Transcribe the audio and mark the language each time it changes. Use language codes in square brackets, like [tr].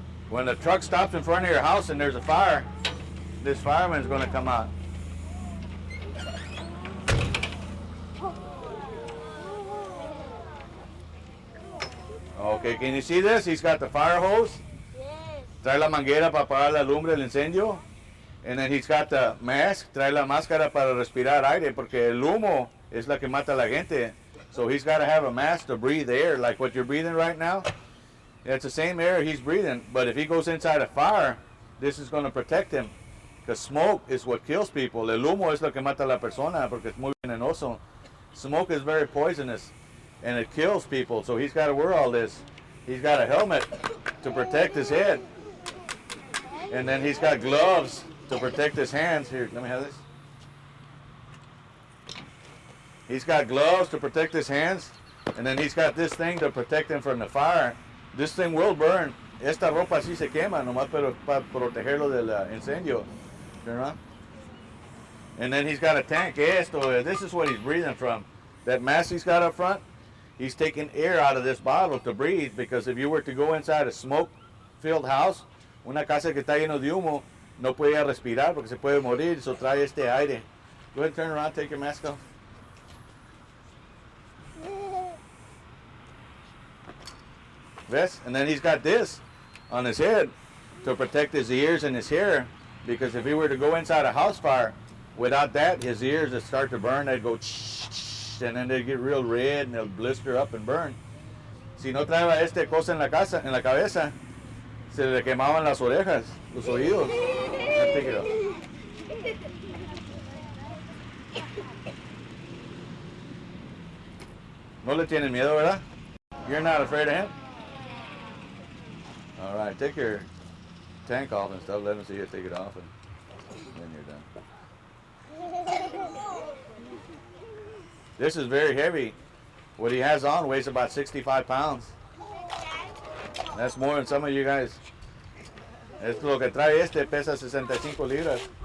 [en] When the truck stops in front of your house and there's a fire, this fireman is going to come out. Okay, can you see this? He's got the fire hose. [es] Trae la manguera para apagar la lumbre del incendio. [en] And then he's got the mask. [es] Trae la máscara para respirar aire, porque el humo es la que mata a la gente. [en] So he's got to have a mask to breathe air, like what you're breathing right now. It's the same air he's breathing, but if he goes inside a fire, this is going to protect him. Because smoke is what kills people. [es] El humo es lo que mata a la persona, porque es muy venenoso. [en] Smoke is very poisonous, and it kills people, so he's got to wear all this. He's got a helmet to protect his head, and then he's got gloves to protect his hands. Here, let me have this. He's got gloves to protect his hands, and then he's got this thing to protect him from the fire. This thing will burn. [es] Esta ropa sí se quema, nomás para protegerlo del incendio. [en] Turn around. And then he's got a tank. This is what he's breathing from. That mask he's got up front, he's taking air out of this bottle to breathe, because if you were to go inside a smoke-filled house, [es] una casa que está lleno de humo, no puede respirar porque se puede morir, [en] so [es] trae este aire. [en] Go ahead and turn around, take your mask off. [es] Ves? [en] And then he's got this on his head to protect his ears and his hair, because if he were to go inside a house fire, without that, his ears would start to burn. They'd go and then they'd get real red and they'll blister up and burn. [es] Si no traía esta cosa en la cabeza, se le quemaban las orejas, los oídos. [en] Take it off. [es] No le tienen miedo, ¿verdad? [en] You're not afraid of him? All right, take your tank off and stuff. Let him see you take it off, and then you're done. This is very heavy. What he has on weighs about 65 pounds. That's more than some of you guys. [es] Es lo que trae este, pesa 65 libras.